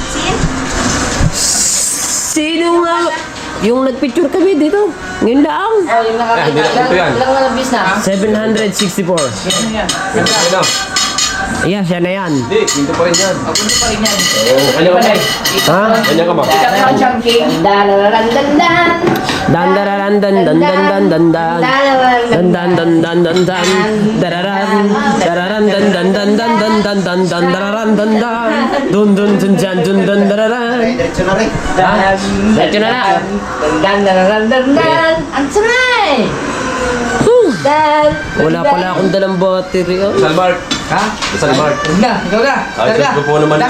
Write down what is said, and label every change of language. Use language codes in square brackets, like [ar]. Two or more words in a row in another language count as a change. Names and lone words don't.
[tl] Sino nga? Yung nag-picture kami dito. Ngayon lang. Oh, yung ito yan. ilang nabis na? 764. Ano? Ayan, siya na yan. Hindi, pinto pa rin yan. Ako pa rin yan. Kanya ka ba? Ha? Kanya ka ba? Dan dararan dan dan dan dan dan dan dan dan dan dan dan dan dararan dararan dan dan dan dan dan dan dan dan dararan dan dan dun dun dun dan dun dun dararan. Diretso na rin. Diretso na na. Ang sanay! Wala pala akong dalang battery. Oh. Salmart. Ha? Salmart. Huwag na, ikaw ka. Ay, Talaga. sus ko po naman na.